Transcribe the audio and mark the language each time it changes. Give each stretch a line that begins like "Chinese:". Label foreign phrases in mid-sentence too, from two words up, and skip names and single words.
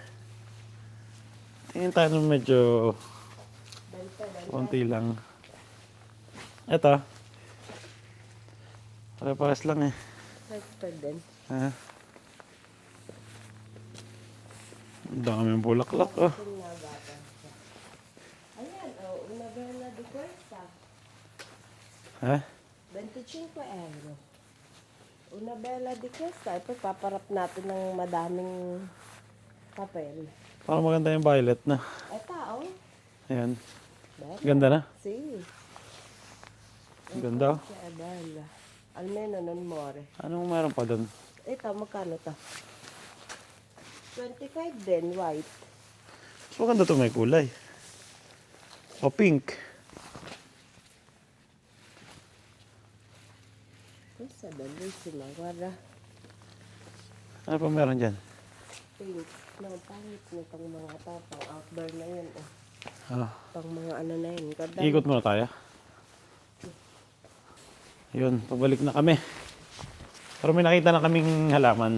Filipino: Tingin tayo ng medyo konti lang. Ito. Pare-pares lang, eh. din. Ha? Ang daming bulaklak, oh. Ayan,
Italian: una bella de questa.
Filipino: Ha?
Italian: 25 euro. Una bella di questa.
Filipino: Ito, paparap natin ng madaming papel. Parang maganda yung violet na. Ito, oh. Ayan. Bella. Ganda na. Si. Ganda.
Italian: Kaya bella. Almeno non more.
Filipino: Anong meron pa doon? Ito, magkano to? 25 din, white. Mas maganda to may kulay. O pink.
Italian: Questa è bellissima, guarda.
Filipino: Ano pa meron dyan? Pink. No, pangit na itong mga to. Pang outdoor na yun. Oh. Ah, Pang mga ano na yun. Ganda. ikot muna tayo. Yun, pabalik na kami. Pero may nakita na kaming halaman.